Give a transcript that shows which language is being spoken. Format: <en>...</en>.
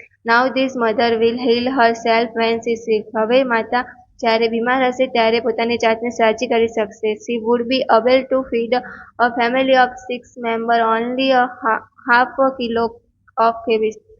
<en>"Now this mother will heal herself when she is sick."</en> <gu>હવે માતા જ્યારે બીમાર હશે ત્યારે પોતાની જાતને સાજી કરી શકશે.</gu> <en>"She would be able to feed a family of 6 members only a half a kilo of cabbage."</en>